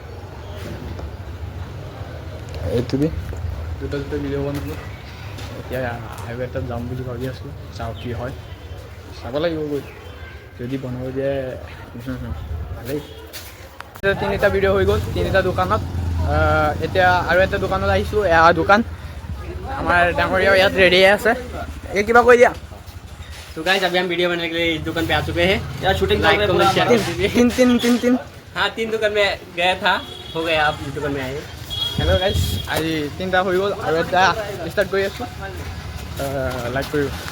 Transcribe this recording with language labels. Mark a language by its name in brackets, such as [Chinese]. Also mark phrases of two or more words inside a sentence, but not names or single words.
[Assamese] এইটো দি দুটা ভিডিঅ' বনালোঁ এতিয়া হাইৱে এটাত যাম বুলি ভাবি আছোঁ চাওঁ কি হয় চাব লাগিব গৈ যদি বনাব দিয়ে ভালেই তিনিটা ভিডিঅ' হৈ গ'ল তিনিটা দোকানত এতিয়া আৰু এটা দোকানত আহিছোঁ এয়া দোকান আমাৰ ডাঙৰীয়া ইয়াত ৰেডি আছে এই কিবা কৈ দিয়া [Hindi] तो गाइस अभी हम वीडियो बनाने के लिए इस दुकान पे आ चुके हैं यार [English] shooting like comment share [Hindi] तीन हाँ 3 दुकान में गया था हो गया आप दुकान में आए [English] hello guys [Assamese] आज 3টা হৈ গ'ল আৰু এটা ষ্টাৰ্ট কৰি আছোঁ লাইক কৰিব